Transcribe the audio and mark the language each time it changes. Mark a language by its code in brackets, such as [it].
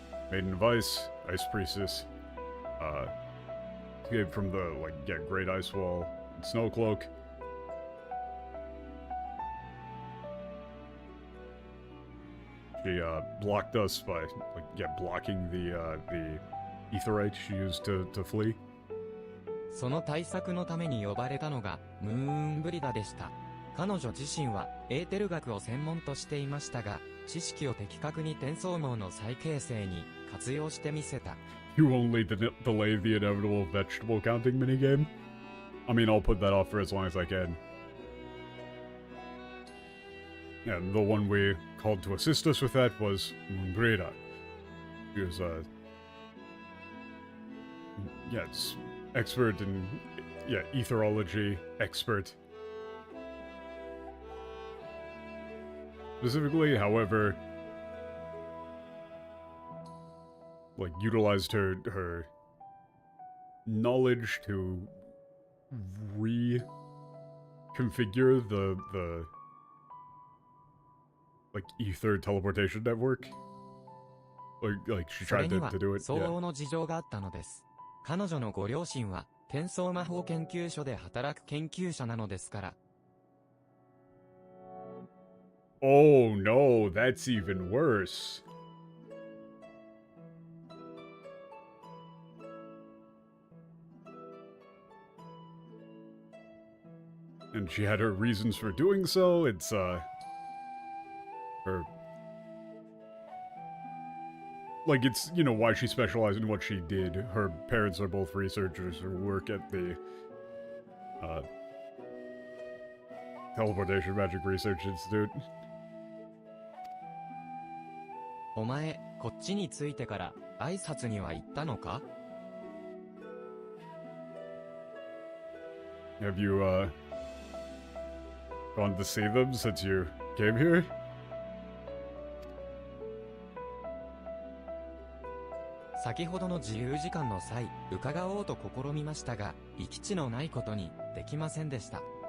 [en] Maiden of Ice, Ice Priestess, escaped from the, like, Great Ice Wall, and Snow Cloak. She, blocked us by, like, blocking the Aetherite she used to flee. [ja] その対策のために呼ばれたのが、ムーンブリダでした。彼女自身は、エーテル学を専門としていましたが、知識を的確に転送網の再形成に活用してみせた。 [en] You only delay the inevitable vegetable counting minigame? I mean, I'll put that off for as long as I can. And the one we called to assist us with that was Mumbrida. She was, yes, expert in, etherology, expert. Specifically, however, like, utilized her knowledge to reconfigure the like, ether teleportation network. Like she tried to do it. [ja] 相応の事情があったのです。彼女のご両親は、転送魔法研究所で働く研究者なのですから。 [en] Oh no, that's even worse. And she had her reasons for doing so. It's, her... Like, it's, why she specialized in what she did. Her parents are both researchers who work at the, Teleportation Magic Research Institute. [ja] お前、こっちに着いてから、挨拶には行ったのか？ [en] Have you, gone to see them since you came here? [ja] 先ほどの自由時間の際、伺おうと試みましたが、行き地のないことにできませんでした。